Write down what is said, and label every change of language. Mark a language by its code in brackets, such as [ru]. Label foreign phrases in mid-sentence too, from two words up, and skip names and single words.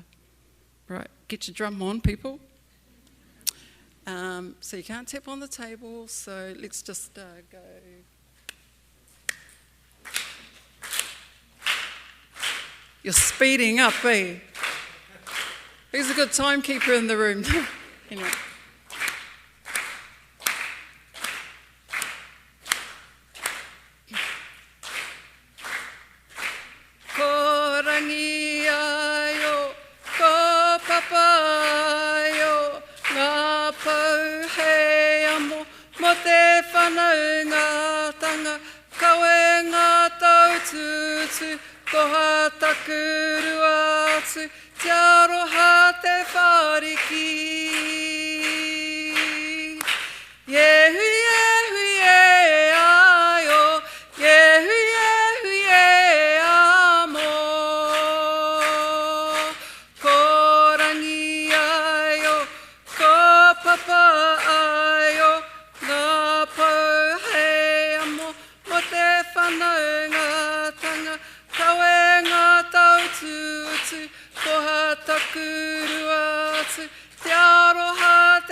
[en] Right, get your drum on, people. So you can't tap on the table, so let's just go. You're speeding up, eh? Who's a good timekeeper in the room? Anyway. [mi] Ko rangi ayo, ko papayo, ngā pau hei amo, mo te whanau ngā tanga, kawe ngā taututu, koha takuru atu, te aroha te whariki. Yehu, yehu, ye ayo, yehu, yehu, ye amo. Ko rangi ayo, ko papa ayo, ngā pau hei amo, mo te whanau ngā tanga, kawe ngā taututu, koha takuru atu, te aroha